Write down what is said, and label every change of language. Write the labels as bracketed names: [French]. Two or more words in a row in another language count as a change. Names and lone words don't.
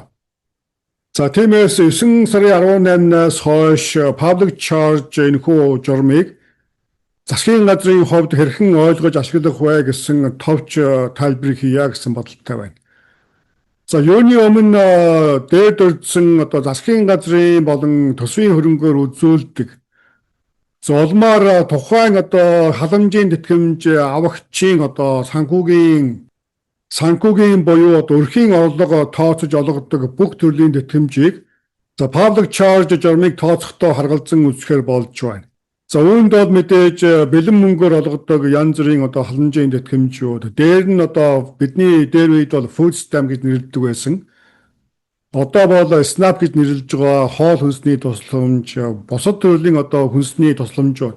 [Mongolian] За тиймээс 9 сарын 18-наас хойш [English] public charge [Mongolian] энэхүү журмыг засгийн газрын хувьд хэрхэн ойлгож ашиглах вэ гэсэн товч тайлбарыг хийя гэсэн бодолтой байна. За юуны өмнө дээд өрдсөн одоо засгийн газрын болон төсвийн хөрөнгөөр үзүүлдэг улмаар тухайн одоо халамжийн тэтгэмж авагчийн одоо санхүүгийн буюу өрхийн орлого тооцож олгодог бүх төрлийн тэтгэмжийг [English] public charge [Mongolian] журмыг тооцохдоо харгалзан үзэхээр болж байна. За үүнд бол мэдээж бэлэн мөнгөөр олгодог янз бүрийн одоо халамжийн тэтгэмжүүд. Дээр нь одоо бидний дээр үед бол [English] food stamp [Mongolian] гэж нэрлэдэг байсан. Одоо бол SNAP гэж нэрлэж байгаа хоол хүнсний тусламж, бусад төрлийн одоо хүнсний тусламжууд.